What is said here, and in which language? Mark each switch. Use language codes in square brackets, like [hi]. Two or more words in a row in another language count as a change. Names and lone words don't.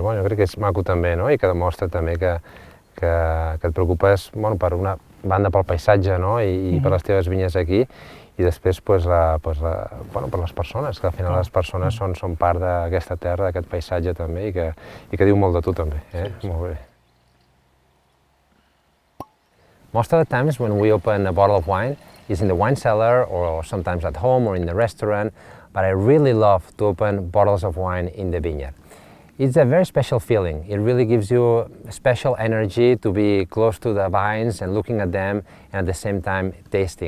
[ca] Bueno, jo crec que és maco també, no? I que demostra també que et preocupes, bueno, per una banda pel paisatge, no? I per les teves vinyes aquí, i després per les persones, que al final les persones són part d'aquesta terra, d'aquest paisatge també, i que diu molt de tu també. Sí. Molt bé. [en] Most of the times when we open a bottle of wine, it's in the wine cellar or sometimes at home or in the restaurant, but I really love to open bottles of wine in the vineyard. It's a very special feeling. It really gives you special energy to be close to the vines and looking at them and at the same time tasting.